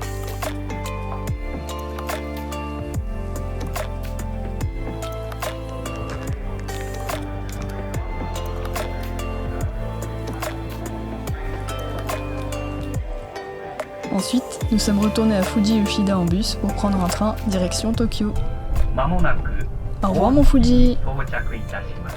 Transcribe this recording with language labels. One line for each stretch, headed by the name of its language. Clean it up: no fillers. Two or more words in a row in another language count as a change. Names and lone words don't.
French: Ensuite, nous sommes retournés à Fuji Yoshida en bus pour prendre un train direction Tokyo.
Japanese: まもなく
French: Au revoir mon Fuji!
Japanese: 到着いたします。